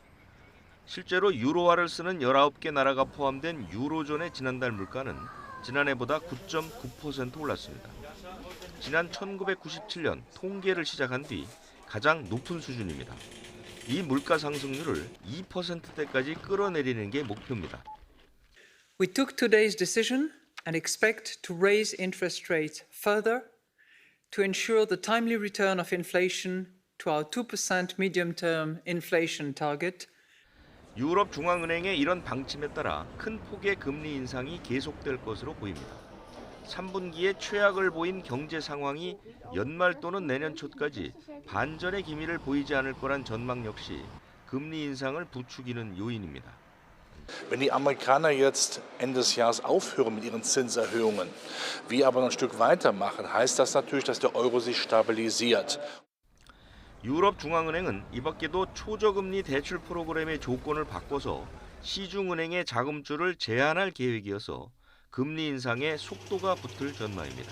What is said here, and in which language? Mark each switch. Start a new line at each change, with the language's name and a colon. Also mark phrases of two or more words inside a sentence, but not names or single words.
Korean: 실제로 유로화를 쓰는 19개 나라가 포함된 유로존의 지난달 물가는 지난해보다 9.9% 올랐습니다. 지난 1997년 통계를 시작한 뒤 가장 높은 수준입니다. 이 물가 상승률을 2%대까지 끌어내리는 게 목표입니다.
English: We took today's decision and expect to raise interest rates further to ensure the timely return of inflation to our 2% medium-term inflation target.
Korean: 유럽 중앙은행의 이런 방침에 따라 큰 폭의 금리 인상이 계속될 것으로 보입니다. 3분기에 최악을 보인 경제 상황이 연말 또는 내년 초까지 반전의 기미를 보이지 않을 거란 전망 역시 금리 인상을 부추기는 요인입니다.
German: Wenn die Amerikaner jetzt Ende des Jahres aufhören mit ihren Zinserhöhungen, wir aber noch ein Stück weitermachen, heißt das natürlich, dass der Euro sich stabilisiert.
Korean: 유럽 중앙은행은 이 밖에도 초저금리 대출 프로그램의 조건을 바꿔서 시중은행의 자금줄을 제한할 계획이어서 금리 인상에 속도가 붙을 전망입니다.